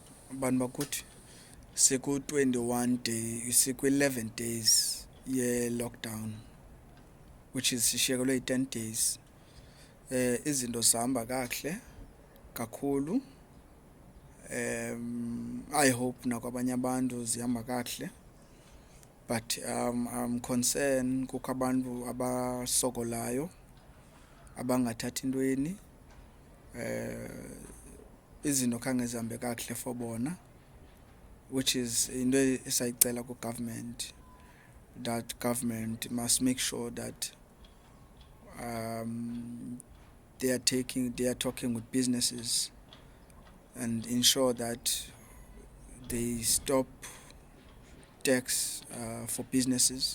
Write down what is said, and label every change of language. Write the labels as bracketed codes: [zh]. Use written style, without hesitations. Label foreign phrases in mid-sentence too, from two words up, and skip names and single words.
[xh] Bantu bakuthi siku-21 day, siku-11 days ye-lockdown, [en] which is [xh] sishiyekelwe yi-10 days. Izinto zihamba kakuhle kakhulu. [en] I hope [xh] nakwabanye abantu zihamba kakuhle, [en] but I'm concerned [xh] kukho abantu abasokolayo abangathathi ntweni. Izinto khange zihambe kakuhle [en] for bona, which is [xh] into esayicela ku-government, [en] that government must make sure that they are talking with businesses and ensure that they stop tax for businesses.